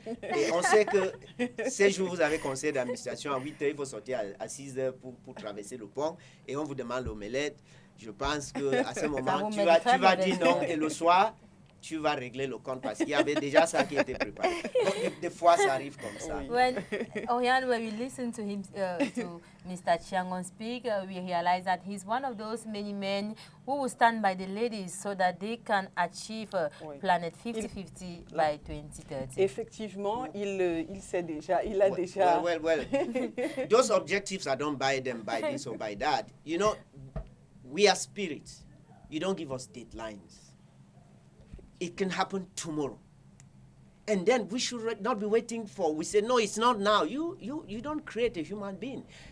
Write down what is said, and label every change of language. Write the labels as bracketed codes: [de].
[fr] Et on sait que ces jours, vous avez conseil d'administration à 8 h, il faut sortir à 6 h pour traverser le pont et on vous demande l'omelette. Je pense qu'à ce moment, tu vas dire non et le soir, tu vas régler le compte parce qu'il y avait déjà ça qui était préparé. Donc, des fois, ça arrive comme ça. [en] When Oriane, when we listen to him, to Mr. Chiangon speak, we realize that he's one of those many men who will stand by the ladies so that they can achieve Planet 50-50 by 2030. [fr] Effectivement, il sait déjà, il a déjà... [en] Well. Those objectives, I don't buy them by this or by that. You know, we are spirits. You don't give us deadlines. It can happen tomorrow. And then we should not be waiting for, we say, no, it's not now. You don't create a human being.